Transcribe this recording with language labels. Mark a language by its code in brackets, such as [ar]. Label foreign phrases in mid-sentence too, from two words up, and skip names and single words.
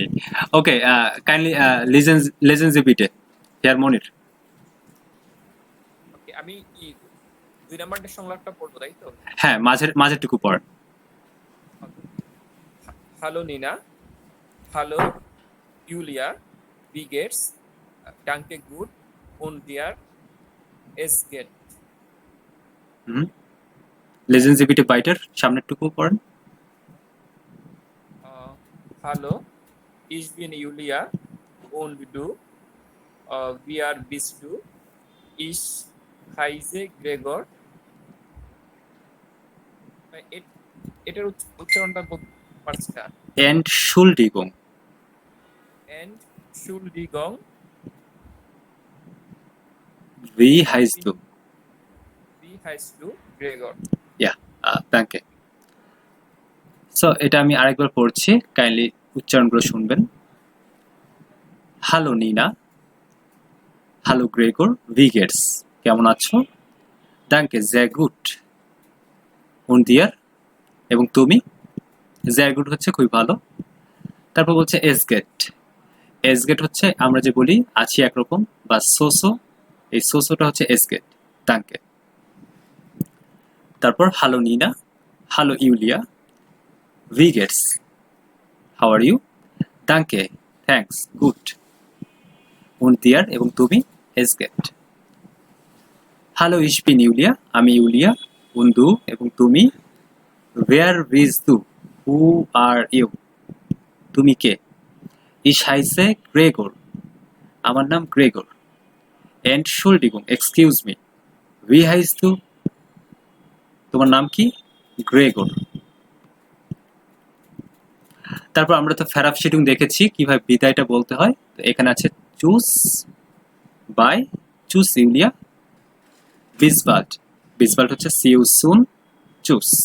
[bn] ওকে, কাইন্ডলি [de] lesen bitte [bn] হেয়ার মনির। ওকে, আমি কি 2 নাম্বারটা সংলাপটা পড়বো, তাই তো? হ্যাঁ, মাঝেরটুকু পড়েন। [de] Hallo Nina, hallo Julia, wie geht's? Danke gut. Und dir? Es geht. lesen bitte [bn] বাইটার সামনেরটুকু পড়েন। [de] Hallo, ich bin Julia und du? Wer bist du? Ich heiße Gregor. [bn] এটার উচ্চারণটা বলতে পারছি না। [de] Entschuldigung. Entschuldigung. Wie heißt du? Wie heißt du? Gregor. Ja, danke. [bn] সো এটা আমি আরেকবার পড়ছি, কাইন্ডলি উচ্চারণগুলো শুনবেন। [de] Hallo Nina, hallo Gregor, wie geht's [bn] কেমন আছো, [de] danke sehr gut, und dir [bn] এবং তুমি, [de] sehr gut [bn] হচ্ছে খুবই ভালো। তারপর বলছে [de] es geht, es geht [bn] হচ্ছে আমরা যে বলি আছি একরকম বা সোসো, এই সোসোটা হচ্ছে [de] es geht, danke। তারপর Hallo Nina, hallo Julia, wie geht's, [en] how are you, danke, thanks, good, [de] und dir [bn] এবং তুমি, [de] es geht। Hallo ich bin Julia, [bn] আমি ইউলিয়া, [de] und du [bn] এবং তুমি, [de] wer bist du, [en] who are you, [bn] তুমি কে, [de] ich heiße Gregor, [bn] আমার নাম গ্রেগর, [de] Entschuldigung, [en] excuse me, [de] wie heißt du, [bn] তোমার নাম কি, গ্রেগর। তারপর আমরা তো ফেরাবশিটুং দেখেছি কিভাবে বিদায়টা বলতে হয়। তো এখানে আছে [de] Tschüss bye, Tschüss Julia, bis bald, bis bald [bn] হচ্ছে [en] see you soon, [bn] চুজ।